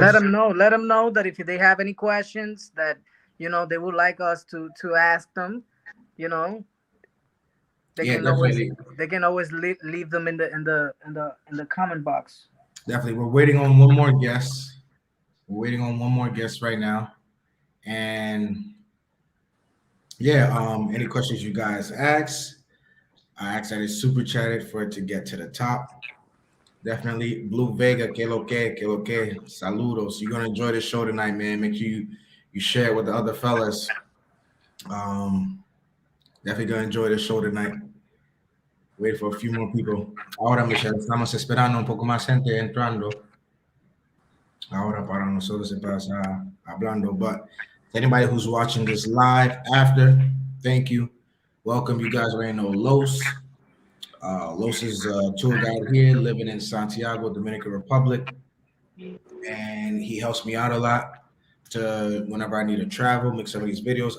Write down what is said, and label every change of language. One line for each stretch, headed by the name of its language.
English: Let them know that if they have any questions that they would like us to ask them, they can always leave them in the comment box. Definitely. We're waiting on one more guest. Right now. And yeah, any questions you guys ask, I asked that it's super chatted for it to get to the top. Definitely.
Spanish: Blue Vega, que lo que, saludos.
English: You're gonna enjoy the show tonight, man. Make sure you share it with the other fellas. Definitely gonna enjoy the show tonight. Wait for a few more people.
Spanish: Ahora, Michelle, estamos esperando un poco más gente entrando. Ahora para nosotros se pasa hablando.
English: But anybody who's watching this live after, thank you. Welcome. You guys already know Los. Los is a tour guide here, living in Santiago, Dominican Republic. And he helps me out a lot to whenever I need to travel, make some of these videos.